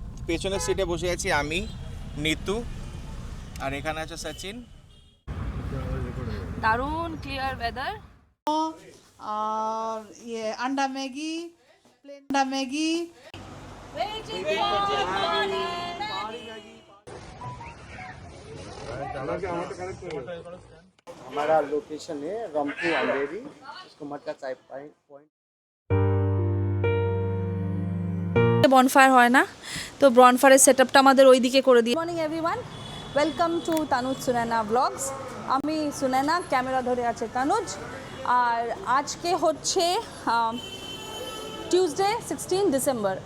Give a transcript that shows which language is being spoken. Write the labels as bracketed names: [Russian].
[Bangla] পেছনের সিটে বসে আছি আমি, নিতু, আর এখানে আছে সচিন। দারুণ ক্লিয়ার ওয়েদার। [Hindi] और ये अंडा मैगी, प्लेन अंडा मैगी। हमारा लोकेशन है रंगपुर अंधेरी, इसको मटका चाय पॉइंट। [Bangla] বনফায়ার হয় না, তো বনফায়ারের সেটআপটা আমাদের ওই দিকে করে দিই। [English] Morning everyone, welcome to Tanuj Sunayna blogs. [Bangla] আমি সুনয়না, ক্যামেরা ধরে আছে তানুজ। আর আজকে হচ্ছে টিউসডে 16 ডিসেম্বর।